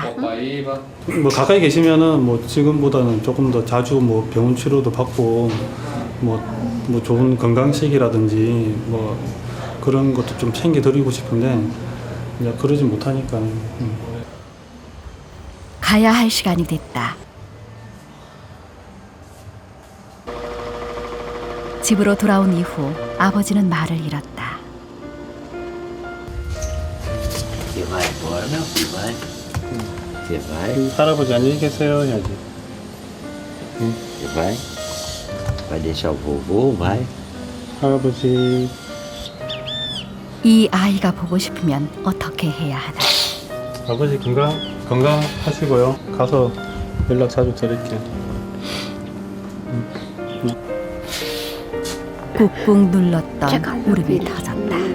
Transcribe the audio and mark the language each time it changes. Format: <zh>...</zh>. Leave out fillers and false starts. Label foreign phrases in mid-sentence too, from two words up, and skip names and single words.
<ko>뭐 가까이 계시면은 뭐 지금보다는 조금 더 자주 뭐 병원 치료도 받고 뭐 좋은 건강식이라든지 뭐 그런 것도 좀 챙겨드리고 싶은데 이제 그러지 못하니까. 가야 할 시간이 됐다. 집으로 돌아온 이후 아버지는 말을 잃었다.</ko> <pt>Você vai embora, meu filho, vai. Você vai.</pt> <ko>할아버지 안녕히 계세요 해야지.</ko> <pt>Você vai. Vai deixar o vovô, vai.</pt> <ko>할아버지. 이 아이가 보고 싶으면 어떻게 해야 하나. 아버지 건강하시고요. 가서 연락 자주 드릴게요. 꾹꾹 눌렀던 울음이 터졌다.</ko>